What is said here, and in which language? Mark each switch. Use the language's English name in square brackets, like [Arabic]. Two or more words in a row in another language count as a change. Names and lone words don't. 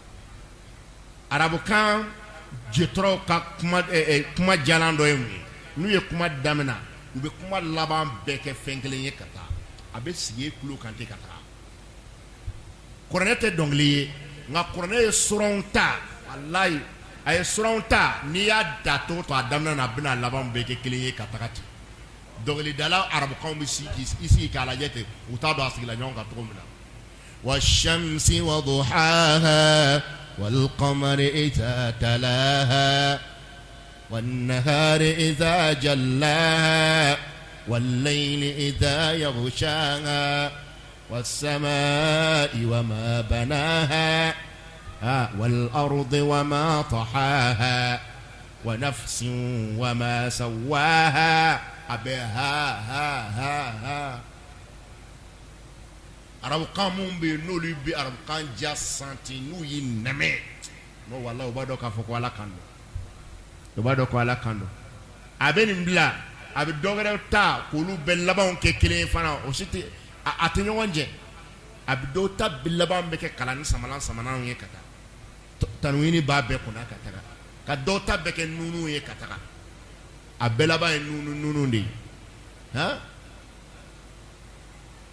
[Bambara] arabukan jitɔrɔw ka kuma jalan dɔ ye mun ye n'u ye kuma daminɛ u bɛ kuma laban bɛɛ kɛ fɛn kelen ye ka taa a bɛ sigi e kulo kan ten ka taa kuranɛ tɛ dɔnkili ye nka kuranɛ ye sɔrɔnw ta walayi a ye sɔrɔnw ta n'i y'a da cogo to a daminɛ na a bɛna laban bɛɛ kɛ kelen ye ka taga ten dɔnkilidala arabukanw bɛ sigi k'a lajɛ ten u t'a dɔn a sigila ɲɔgɔn kan cogo min na [Arabic] والشمس وضحاها والقمر إذا تلاها والنهار إذا جلاها والليل إذا يغشاها والسماء وما بناها والأرض وما طحاها ونفس وما سواها [Bambara] abe ha arabukan mun bɛ yen n'olu bɛ arabukan ja santi n'u y'i nɛmɛ n'o walahi u b'a dɔn k'a fɔ ko ala kan don u b'a dɔn ko ala kan don a bɛ nin bila a bɛ dɔ wɛrɛ ta k'olu bɛɛ labanw kɛ kelen ye fana o si tɛ a tɛ ɲɔgɔn jɛ a bɛ dɔw ta laban bɛ kɛ kalan ni samalanw ye ka taa tanwini b'a bɛɛ kunna ka taga ka dɔw ta bɛ kɛ nunu ye ka taga a bɛɛ laban ye nunu de ye